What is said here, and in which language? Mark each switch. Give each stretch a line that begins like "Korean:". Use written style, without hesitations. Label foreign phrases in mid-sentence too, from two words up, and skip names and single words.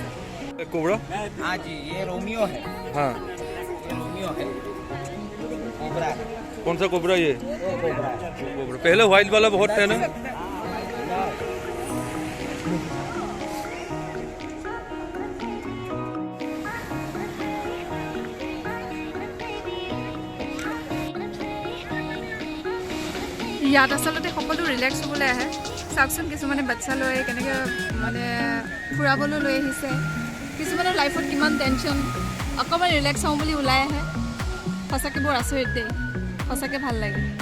Hindi: कोबरा हाँ जी ये रोमियो है हाँ ये रोमियो है कोबरा है कौन सा कोबरा ये वो कोबरा है कोबरा पहले व्हाइट वाला बहुत था ना
Assamese: ইয়াত আচলতে সকলো ৰিলেক্স হ'বলৈ আহে চাওকচোন কিছুমানে বাচ্চা লৈ কেনেকৈ মানে ফুৰাবলৈ লৈ আহিছে কিছুমানৰ লাইফত কিমান টেনশ্যন অকণমান ৰিলেক্স হওঁ বুলি ওলাই আহে সঁচাকৈ বৰ আচৰিত দেই সঁচাকৈ ভাল লাগে